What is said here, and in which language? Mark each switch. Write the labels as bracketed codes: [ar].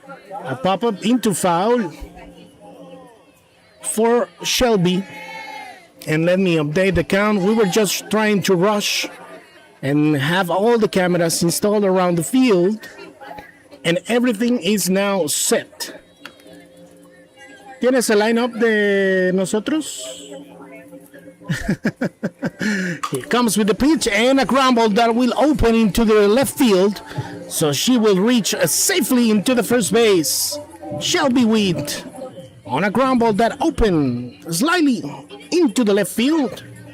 [en] A pop-up into foul for Shelby. And let me update the count. We were just trying to rush and have all the cameras installed around the field, and everything is now set. [es] ¿Tienes el lineup de nosotros? [en] Here comes with the pitch and a ground ball that will open into the left field, so she will reach safely into the first base. Shelby Wheat on a ground ball that opened slightly into the left field.